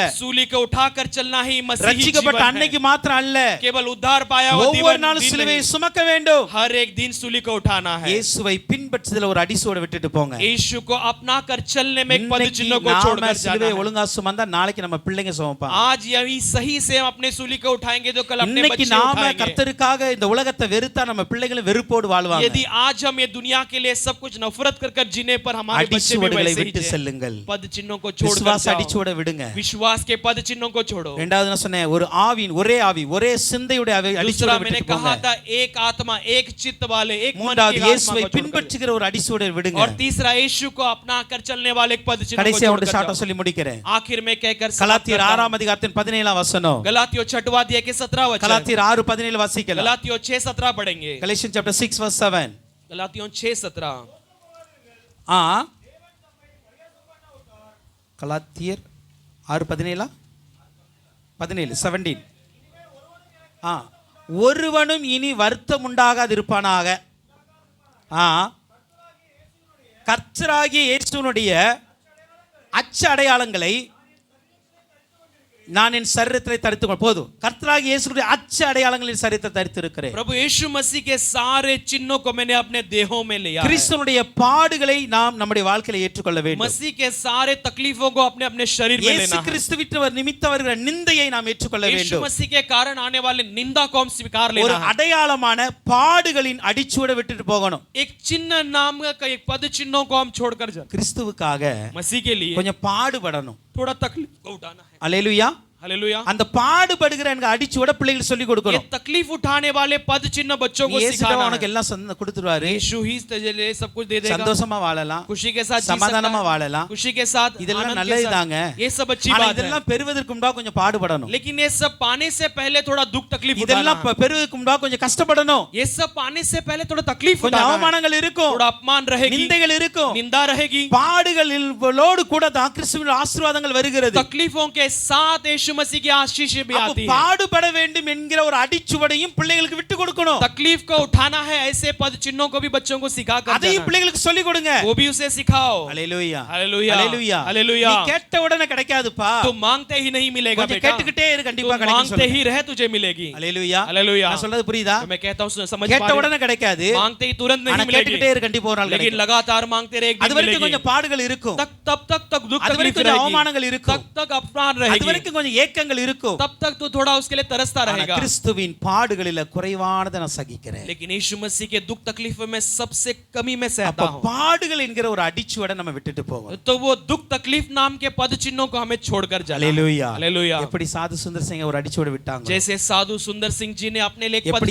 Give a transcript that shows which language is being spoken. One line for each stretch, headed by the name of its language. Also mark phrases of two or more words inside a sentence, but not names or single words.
Hindi: सूली को उठाकर चलना ही मसीही
Tamil: ரட்சிக்கப்பட்ட
Hindi: जीवन है।
Tamil: அன்னைக்கு மாத்திரம் அல்ல,
Hindi: केवल उद्धार पाया हुआ
Tamil: ஒவ்வொரு
Hindi: जीवन
Tamil: நாளும்
Hindi: दिन
Tamil: சிலுவையை
Hindi: नहीं,
Tamil: சுமக்க வேண்டும்.
Hindi: हर एक दिन सूली को उठाना है।
Tamil: இயேசுவை பின்பற்றுதல ஒரு அடிசோட விட்டுட்டு போங்க.
Hindi: यीशु को अपनाकर चलने में एक पद
Tamil: இன்னைக்கு
Hindi: चिन्ह को
Tamil: நாம
Hindi: छोड़कर जाना
Tamil: சிலுவையை
Hindi: है।
Tamil: ஒழுங்கா சுமந்தா நாளைக்கு நம்ம பிள்ளைங்க சுமப்பாங்க.
Hindi: आज यही सही से हम अपने सूली को उठाएंगे तो कल अपने
Tamil: இன்னைக்கு
Hindi: बच्चे
Tamil: நாம
Hindi: उठाएंगे।
Tamil: கர்த்தருக்காக இந்த உலகத்தை வெறுத்தா நம்ம பிள்ளைகளும் வெறுப்போடு வாழ்வாங்க.
Hindi: यदि आज हम ये दुनिया के लिए सब कुछ नफरत कर कर जीने पर हमारे बच्चे भी
Tamil: அடிச்சுவடுகளை
Hindi: वैसे ही
Tamil: விட்டு
Hindi: जिए।
Tamil: செல்லுங்கள்.
Hindi: पद चिन्हों को छोड़कर
Tamil: விசுவாச
Hindi: जाओ।
Tamil: அடிச்சுவட விடுங்க.
Hindi: विश्वास के पद चिन्हों को छोड़ो।
Tamil: இரண்டாவது நான் சொன்னேன், ஒரு ஆவியின் ஒரே ஆவி ஒரே சிந்தையுடைய ஆவி
Hindi: दूसरा
Tamil: அடிச்சுவட
Hindi: मैंने
Tamil: விட்டுட்டு
Hindi: कहा
Tamil: போங்க.
Hindi: था एक आत्मा एक चित्त वाले एक मन
Tamil: மூன்றாவது
Hindi: की आत्मा
Tamil: இயேசுவை
Hindi: को छोड़कर।
Tamil: பின்பற்றுகிற ஒரு அடிச்சுவட விடுங்க.
Hindi: और तीसरा यीशु को अपना कर चलने वाले एक पद चिन्ह को
Tamil: கடைசியா ஒன்று
Hindi: छोड़कर
Tamil: ஷார்ட்டா
Hindi: जाओ।
Tamil: சொல்லி முடிக்கிறேன்.
Hindi: आखिर में कहकर समाप्त
Tamil: கலாத்தியர்
Hindi: करता हूं।
Tamil: 6 அதிகாரத்தின் 17 வசனம்.
Hindi: गलातियों 6वां अध्याय के 17 वचन।
Tamil: கலாத்தியர் 6:17 வாசிக்கலாம்.
Hindi: गलातियों 6:17 पढ़ेंगे।
English: Galatians chapter 6 verse 7.
Hindi: गलातियों 6:17।
Tamil: ஆ கலாத்தியர் 6:17 17 ஆ ஒருவனும் இனி வருத்தம் உண்டாகாதிருப்பானாக. ஆ கர்த்தராகிய இயேசுவினுடைய அச்ச அடையாளங்களை நான் என் சரீரத்தில் தரித்துக் போதும். கர்த்தராகிய இயேசுவினுடைய அச்ச அடையாளங்களை என் சரீரத்தில் தரித்திருக்கிறேன்.
Hindi: प्रभु यीशु मसीह के सारे चिन्हों को मैंने अपने देहों में लिया है।
Tamil: கிறிஸ்துவினுடைய பாடுகளை நாம் நம்முடைய வாழ்க்கையில ஏற்றுக்கொள்ள வேண்டும்.
Hindi: मसीह के सारे तकलीफों को अपने अपने शरीर में
Tamil: இயேசு
Hindi: लेना है।
Tamil: கிறிஸ்துவின் நிமித்தம் வருகிற நிந்தையை நாம் ஏற்றுக்கொள்ள
Hindi: यीशु
Tamil: வேண்டும்.
Hindi: मसीह के कारण आने वाले निंदा को हम स्वीकार
Tamil: ஒரு
Hindi: लेना है।
Tamil: அடையாளமான பாடுகளின் அடிச்சுவட விட்டுட்டு போகணும்.
Hindi: एक चिन्ह नाम का एक पद चिन्हों को हम छोड़कर जाना।
Tamil: கிறிஸ்துவுக்காக
Hindi: मसीह के लिए
Tamil: கொஞ்சம் பாடுபடணும்.
Hindi: थोड़ा तकलीफ को उठाना है।
Tamil: அல்லேலூயா.
Hindi: हालेलुया।
Tamil: அந்த பாடுபடுகிற எனக்கு அடிச்சுவட பிள்ளைகள் சொல்லி
Hindi: ये
Tamil: கொடுக்கணும்.
Hindi: तकलीफ उठाने वाले पद चिन्ह बच्चों को
Tamil: இயேசு
Hindi: सिखाना
Tamil: உனக்கு
Hindi: है।
Tamil: எல்லாம் கொடுத்துருவாரு.
Hindi: यीशु ही तुझे लिए सब कुछ दे देगा।
Tamil: சந்தோஷமா வாழலாம்,
Hindi: खुशी के साथ जी सकता
Tamil: சமாதானமா
Hindi: है।
Tamil: வாழலாம்.
Hindi: खुशी के साथ
Tamil: இதெல்லாம்
Hindi: आनंद के
Tamil: நல்லதுதாங்க.
Hindi: साथ। ये सब अच्छी
Tamil: ஆனா
Hindi: बात है।
Tamil: இதெல்லாம் பெறுவதற்கு முன்பா கொஞ்சம் பாடுபடணும்.
Hindi: लेकिन ये सब पाने से पहले थोड़ा दुख तकलीफ उठाना
Tamil: இதெல்லாம்
Hindi: है।
Tamil: பெறுவதற்கு முன்பா கொஞ்சம் கஷ்டப்படணும்.
Hindi: ये सब पाने से पहले थोड़ा तकलीफ
Tamil: கொஞ்சம்
Hindi: उठाना है।
Tamil: அவமானங்கள் இருக்கும்,
Hindi: थोड़ा अपमान रहेगी,
Tamil: நிந்தைகள் இருக்கும்.
Hindi: निंदा रहेगी।
Tamil: பாடுகளோடு கூட தான் கிறிஸ்துவின் ஆசீர்வாதங்கள் வருகிறது.
Hindi: तकलीफों के साथ यीशु मसीह की आशीष भी
Tamil: அப்ப
Hindi: आती है।
Tamil: பாடுபட வேண்டும் என்கிற ஒரு அடிச்சுவடையும் பிள்ளைகளுக்கு விட்டு கொடுக்கணும்.
Hindi: तकलीफ को उठाना है ऐसे पद चिन्हों को भी बच्चों को सिखा कर
Tamil: அதையும்
Hindi: जाना है।
Tamil: பிள்ளைகளுக்கு சொல்லி கொடுங்க.
Hindi: वो भी उसे सिखाओ।
Tamil: ஹalleluya
Hindi: हालेलुया।
Tamil: ஹalleluya
Hindi: हालेलुया।
Tamil: நீ கேட்ட உடனே கிடைக்காதுப்பா.
Hindi: तुम मांगते ही नहीं मिलेगा
Tamil: கொஞ்சம்
Hindi: बेटा।
Tamil: கேட்டுக்கிட்டே இரு, கண்டிப்பா
Hindi: तुम
Tamil: கிடைக்கும்
Hindi: मांगते
Tamil: சொல்லுங்க.
Hindi: ही रहे तुझे मिलेगी।
Tamil: ஹalleluya
Hindi: हालेलुया।
Tamil: நான் சொல்றது புரியுதா?
Hindi: तो मैं कहता हूं समझ
Tamil: கேட்ட
Hindi: पा रहे
Tamil: உடனே கிடைக்காது.
Hindi: हो? मांगते ही तुरंत
Tamil: ஆனா
Hindi: नहीं
Tamil: கேட்டுக்கிட்டே
Hindi: मिलेगी,
Tamil: இரு, கண்டிப்பா ஒரு நாள்
Hindi: लेकिन
Tamil: கிடைக்கும்.
Hindi: लगातार मांगते रहे एक
Tamil: அது
Hindi: दिन
Tamil: வரைக்கும்
Hindi: मिलेगी।
Tamil: கொஞ்சம் பாடுகள் இருக்கும்.
Hindi: तब तक दुख
Tamil: அது
Hindi: तकलीफ
Tamil: வரைக்கும் கொஞ்சம்
Hindi: रहेगी,
Tamil: அவமானங்கள் இருக்கும்.
Hindi: तब तक अपमान
Tamil: அது
Hindi: रहेगी,
Tamil: வரைக்கும் கொஞ்சம் ஏக்கங்கள் இருக்கும்.
Hindi: तब तक तो थोड़ा उसके लिए तरसता
Tamil: ஆனா
Hindi: रहेगा,
Tamil: கிறிஸ்துவின் பாடுகளில குறைவானதை நான் சகிக்கிறேன்.
Hindi: लेकिन यीशु मसीह के दुख तकलीफों में सबसे कमी में सहता
Tamil: அப்ப
Hindi: हूँ.
Tamil: பாடுகள் என்கிற ஒரு அடிச்சுவடை நம்ம விட்டுட்டு போவோம்.
Hindi: तो वो दुख तकलीफ नाम के पद चिन्हों को हमें छोड़कर जाना है.
Tamil: அல்லேலூயா.
Hindi: हालेलुया.
Tamil: எப்படி சாது சுந்தர் சிங் ஒரு அடிச்சுவடை விட்டாங்க,
Hindi: जैसे साधु सुंदर सिंह जी ने अपने लिए एक पद